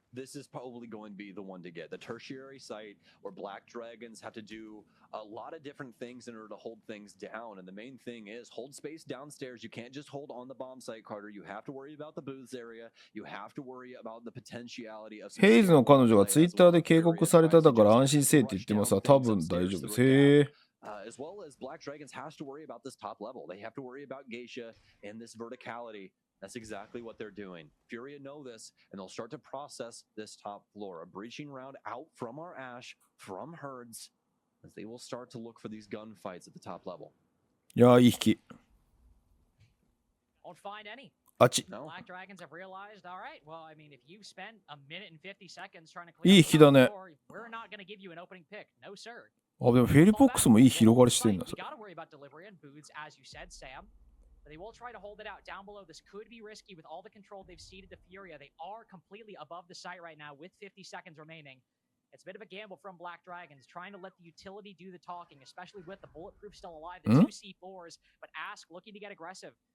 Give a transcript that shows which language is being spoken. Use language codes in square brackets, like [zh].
[en] this is probably going to be the one to get. The tertiary site where BlackDragons have to do a lot of different things in order to hold things down. And the main thing is hold space downstairs. You can't just hold on the bomb site, Carter. You have to worry about the booths area. You have to worry about the potentiality of... [ja] ヘイズの彼女がツイッターで警告されただから安心せえって言ってますが、多分大丈夫です。へえ。 [en] As well as BlackDragons has to worry about this top level. They have to worry about Geisha and this verticality. That's exactly what they're doing. FURIA know this, and they'll start to process this top floor. A breaching round out from our Ash, from Herds, as they will start to look for these gunfights at the top level. [ja] いやー、いい引き。 [en] Won't find any. [ja] あっち。 [en] BlackDragons have realized, all right, well, I mean, if you spent a minute and 50 seconds trying to [ja] いい引きだね。 [en] we're not going to give you an opening pick. No, sir. [ja] あ、でもフェリボックスもいい広がりしてるんだ。 [en] You got to worry about delivery and booths, as you said, Sam. But they will try to hold it out down below. This could be risky with all the control they've ceded to FURIA. They are completely above the site right now with 50 seconds remaining. It's a bit of a gamble from BlackDragons, trying to let the utility do the talking, especially with the bulletproof still alive, the two C4s, but Ask looking to get aggressive.